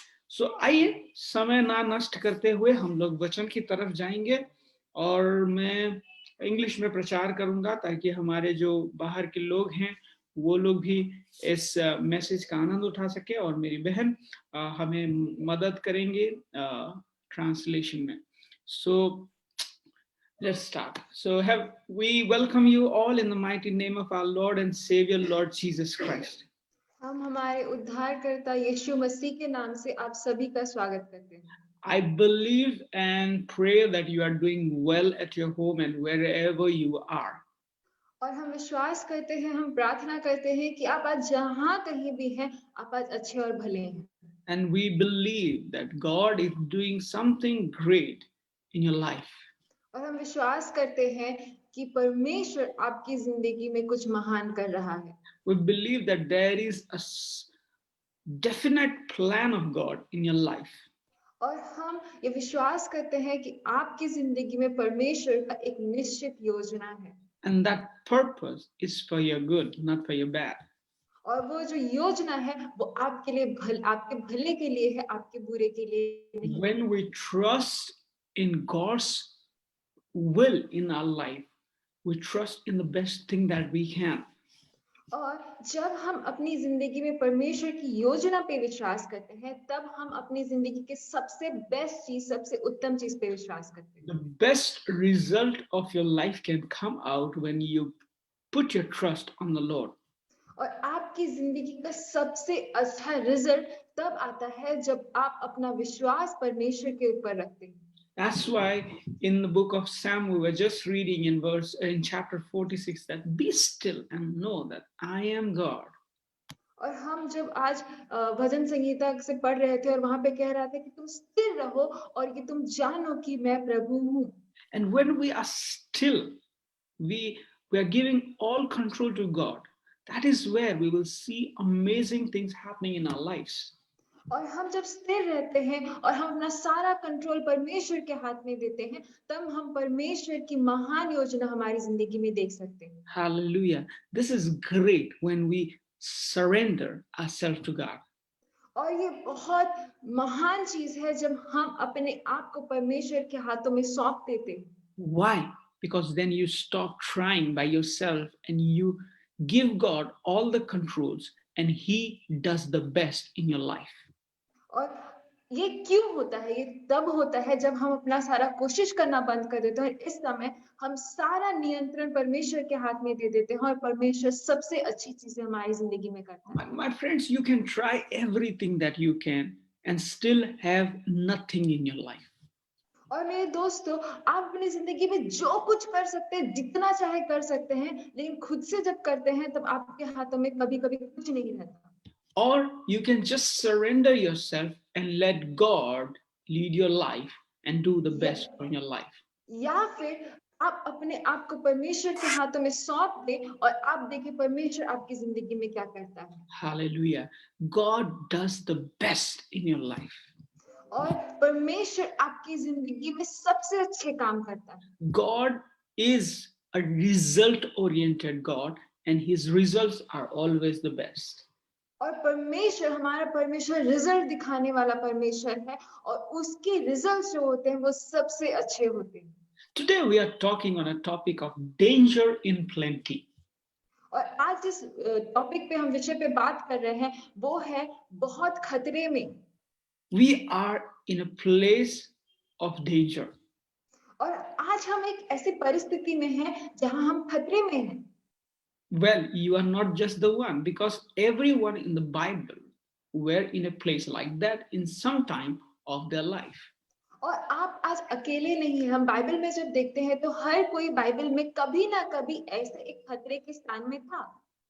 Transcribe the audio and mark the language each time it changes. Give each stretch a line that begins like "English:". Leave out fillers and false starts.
Hindi: सो आइए समय ना नष्ट करते हुए हम लोग वचन की तरफ जाएंगे और मैं इंग्लिश में प्रचार करूंगा ताकि हमारे जो बाहर के लोग हैं वो लोग भी इस मैसेज का आनंद उठा सके और मेरी बहन हमें मदद करेंगे ट्रांसलेशन में।
English: So let's start. So we welcome you all in the mighty name of our Lord and Savior, Lord Jesus Christ.
Hindi: हम हमारे उद्धारकर्ता यीशु मसीह के नाम से आप सभी का स्वागत करते हैं।
English: I believe and pray that you are doing well at your home and wherever you are.
Hindi: और हम विश्वास करते हैं, हम प्रार्थना करते हैं कि आप आज जहां कहीं भी हैं, आप आज अच्छे और भले हैं।
English: And we believe that God is doing something great in your life.
Hindi: और हम विश्वास करते हैं कि परमेश्वर आपकी जिंदगी में कुछ महान कर रहा है।
English: We believe that there is a definite plan of God in your life.
Hindi: और हम ये विश्वास करते हैं कि आपकी जिंदगी में परमेश्वर का एक निश्चित योजना है।
English: And that purpose is for your good, not for your bad.
Hindi: और वो जो योजना है वो आपके लिए आपके भले के लिए है, आपके बुरे के लिए नहीं।
English: When we trust in God's will in our life, we trust in the best thing that we can.
Hindi: और जब हम अपनी जिंदगी में परमेश्वर की योजना पे विश्वास करते हैं तब हम अपनी जिंदगी के सबसे बेस्ट चीज, सबसे उत्तम चीज पे विश्वास करते हैं।
English: The best result of your life can come out when you put your trust on the Lord.
Hindi: और आपकी जिंदगी का सबसे अच्छा रिजल्ट तब आता है जब आप अपना विश्वास परमेश्वर के ऊपर रखते हैं।
English: That's why in the book of Psalm we were just reading in chapter 46 that be still and know that I am God.
Hindi: और हम जब आज भजन संगीता से पढ़ रहे थे और वहां पे कह रहा था कि तुम स्थिर रहो और कि तुम जानो कि मैं प्रभु हूँ।
English: And when we are still, we are giving all control to God. That is where we will see amazing things happening in our lives.
Hindi: और हम जब स्थिर रहते हैं और हम अपना सारा कंट्रोल परमेश्वर के हाथ में देते हैं तब हम परमेश्वर की महान योजना हमारी जिंदगी में देख सकते हैं।
English: Hallelujah. This is great when we surrender ourselves to God.
Hindi: और ये बहुत महान चीज है जब हम अपने आप को परमेश्वर के हाथों में सौंप देते हैं।
English: Why? Because then you stop trying by yourself and you give God all the controls and He does the best in your life.
Hindi: और ये क्यों होता है? ये तब होता है जब हम अपना सारा कोशिश करना बंद कर देते हैं और इस समय हम सारा नियंत्रण परमेश्वर के हाथ में दे देते हैं और परमेश्वर सबसे अच्छी चीजें हमारी जिंदगी में करता है।
English: My friends, you can try everything that you can and still have nothing in your life.
Hindi: और मेरे दोस्तों, आप अपनी जिंदगी में जो कुछ कर सकते हैं, जितना चाहे कर सकते हैं, लेकिन खुद से जब करते हैं तब आपके हाथों में कभी-कभी कुछ नहीं रहता।
English: Or you can just surrender yourself and let God lead your life and do the best for your life.
Hindi: या फिर आप अपने आप को परमेश्वर के हाथों में सौंप दें और आप देखिए परमेश्वर आपकी जिंदगी में क्या करता है।
English: Hallelujah. God does the best in your life.
Hindi: और परमेश्वर आपकी जिंदगी में सबसे अच्छे काम करता है।
English: God is a result oriented God and his results are always the best.
Hindi: और परमेश्वर, हमारा परमेश्वर रिजल्ट दिखाने वाला परमेश्वर है और उसके रिजल्ट जो होते हैं वो सबसे अच्छे होते हैं।
English: Today we are talking on a topic of danger in plenty.
Hindi: और आज जिस टॉपिक पे हम विषय पे बात कर रहे हैं वो है बहुत खतरे में।
English: We are in a place of danger.
Hindi: और आज हम एक ऐसी परिस्थिति में हैं जहां हम खतरे में हैं।
English: Well, you are not just the one because everyone in the Bible were in a place like that in some time of their life.
Hindi: और आप आज अकेले नहीं हैं। हम बाइबल में जब देखते हैं तो हर कोई बाइबल में कभी ना कभी ऐसे एक खतरे के स्थान में था।